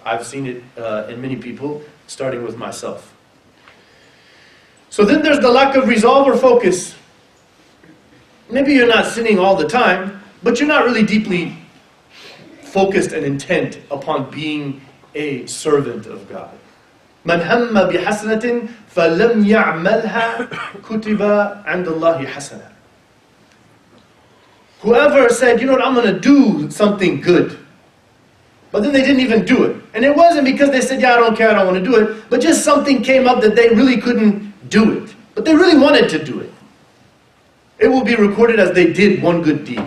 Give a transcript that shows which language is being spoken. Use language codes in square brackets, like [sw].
[en] I've seen it in many people, starting with myself. So then there's the lack of resolve or focus. Maybe you're not sinning all the time, but you're not really deeply focused and intent upon being a servant of God. [ar] من هم بحسنة فلم يعملها كتب عند الله حسنة. [en] Whoever said, you know what, I'm going to do something good, but then they didn't even do it. And it wasn't because they said, yeah, I don't care, I don't want to do it, but just something came up that they really couldn't do it. But they really wanted to do it. It will be recorded as they did one good deed.